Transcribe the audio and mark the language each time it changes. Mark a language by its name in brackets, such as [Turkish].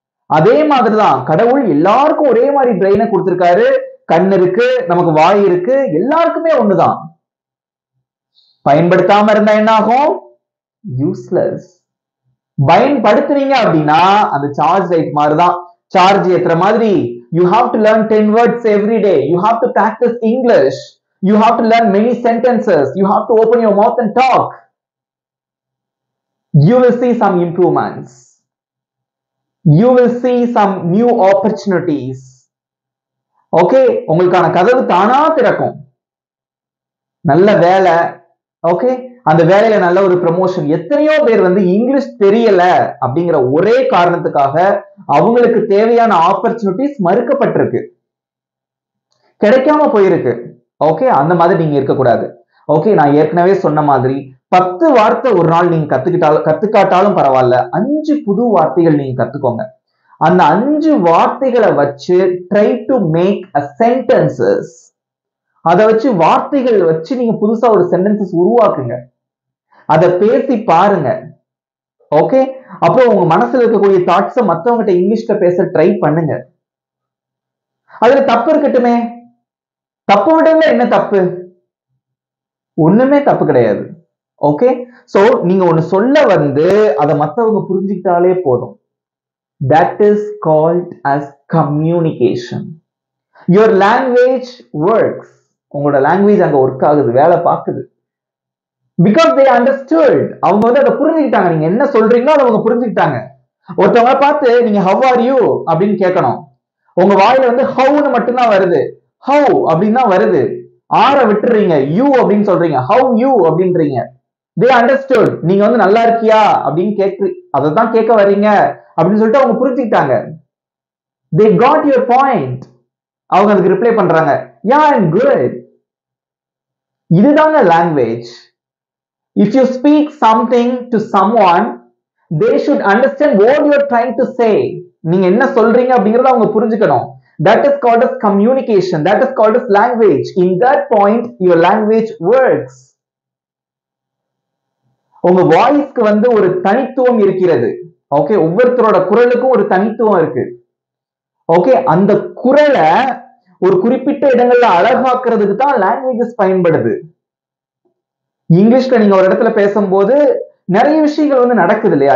[Tamil] அதே மாதிரிதான் கடவுள் எல்லாருக்கும் ஒரே மாதிரி பிரெயினை கொடுத்திருக்காரு, கண் இருக்கு, நமக்கு வாய் இருக்கு, எல்லாருக்குமே ஒண்ணுதான். பயன்படுத்தாம இருந்தா என்ன ஆகும், யூஸ்லெஸ். பயன்படுத்துறீங்க அப்படின்னா அந்த சார்ஜ் லைட் மாதிரிதான், சார்ஜ் ஏத்துற மாதிரி. [English] You have to learn 10 words every day. You have to practice English. You have to learn many sentences. You have to open your mouth and talk. You will see some improvements. You will see some new opportunities. [Tamil] Okay, உங்களுக்கான கதவு தானா திறக்கும். நல்ல வேலை, okay, அந்த வேலையில நல்ல ஒரு ப்ரமோஷன். எத்தனையோ பேர் வந்து இங்கிலீஷ் தெரியல அப்படிங்கிற ஒரே காரணத்துக்காக அவங்களுக்கு தேவையான ஆப்பர்ச்சுனிட்டிஸ் மறுக்கப்பட்டிருக்கு, கிடைக்காம போயிருக்கு. ஓகே, அந்த மாதிரி நீங்க இருக்கக்கூடாது. ஓகே, நான் ஏற்கனவே சொன்ன மாதிரி 10 வார்த்தை ஒரு நாள் நீங்க கத்துக்காட்டாலும் பரவாயில்ல, 5 புது வார்த்தைகள் நீங்க கத்துக்கோங்க. அந்த 5 வார்த்தைகளை வச்சு [English] Try to make a sentences. [Tamil] அதை வச்சு வார்த்தைகள் வச்சு நீங்க புதுசா ஒரு சென்டென்சஸ் உருவாக்குங்க, அதை பேசி பாருங்க. ஓகே, அப்போ உங்க மனசுல இருக்கக்கூடிய தாட்ஸை மத்தவங்கிட்ட இங்கிலீஷ்ல பேச ட்ரை பண்ணுங்க. அதுல தப்பு இருக்கட்டுமே, தப்பு விடுங்க, என்ன தப்பு, ஒண்ணுமே தப்பு கிடையாது. ஓகே, சோ நீங்க ஒண்ணு சொல்ல வந்து அதை மத்தவங்க புரிஞ்சுக்கிட்டாலே போதும். [English] That is called as communication. Your language works. [Tamil] உங்களோட லாங்குவேஜ் அங்க ஒர்க் ஆகுது, வேலை பார்க்குது. [English] Because they understood. [Tamil] அவங்க வந்து அதை புரிஞ்சுக்கிட்டாங்க, நீங்க என்ன சொல்றீங்களோ அதை அவங்க புரிஞ்சுக்கிட்டாங்க. ஒருத்தவங்க பார்த்து நீங்க [English] how are you [Tamil] அப்படின்னு கேட்கணும், உங்க வாயில வந்து ஹவுன்னு மட்டும்தான் வருது, ஹவு அப்படின்னு தான் வருது, ஆற விட்டுறீங்க, யூ அப்படின்னு சொல்றீங்க, ஹவு யூ அப்படின்றீங்க. [English] They understood. [Tamil] நீங்க வந்து நல்லா இருக்கியா அப்படின்னு அதை தான் கேட்க வர்றீங்க அப்படின்னு சொல்லிட்டு அவங்க புரிஞ்சுக்கிட்டாங்க. [English] They got your point. [Tamil] அவங்க அதுக்கு ரிப்ளை பண்றாங்க, [English] yeah I'm good. [Tamil] இதுதாங்க language. [English] If you speak something to someone, they should understand what you are trying to say. [Tamil] நீங்க என்ன சொல்றீங்க அப்படிங்கறத அவங்க புரிஞ்சுக்கணும். [English] That is called as communication. That is called as language. In that point, your language works. [Tamil] உங்க வாய்ஸ்க்கு வந்து ஒரு தனித்துவம் இருக்கிறது. ஓகே, ஒவ்வொருத்தரோட குரலுக்கும் ஒரு தனித்துவம் இருக்கு. ஓகே, அந்த குரலை ஒரு குறிப்பிட்ட இடங்கள்ல அழகாக்குறதுக்கு தான் லாங்குவேஜஸ் பயன்படுது. இங்கிலீஷ்ல நீங்க ஒரு இடத்துல பேசும்போது நிறைய விஷயங்கள் வந்து நடக்குது இல்லையா?